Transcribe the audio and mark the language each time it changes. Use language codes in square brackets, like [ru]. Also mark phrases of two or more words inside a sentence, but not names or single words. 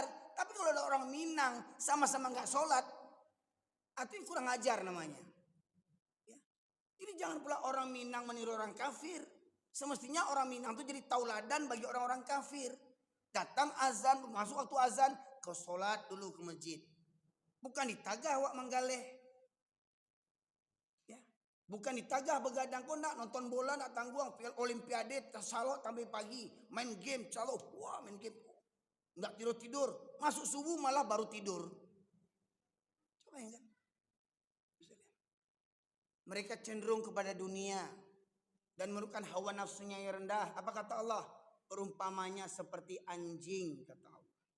[id] Tapi kalau ada orang Minang sama-sama nggak sholat, itu kurang ajar namanya. Jadi jangan pula orang Minang meniru orang kafir. Semestinya orang Minang itu jadi tauladan bagi orang-orang kafir. Datang azan, masuk waktu azan, kau sholat dulu ke masjid. [min] Bukan ditagah wak manggaleh. Ya. [id] Bukan ditagah begadang, kau nak nonton bola, nak tangguang, olimpiade, tersalok sampai pagi. Main game, calok, wah main game. Nggak tidur-tidur, masuk subuh malah baru tidur. Coba ya kan. Mereka cenderung kepada dunia dan merupakan hawa nafsunya yang rendah. Apa kata Allah? Perumpamanya seperti anjing, kata Allah.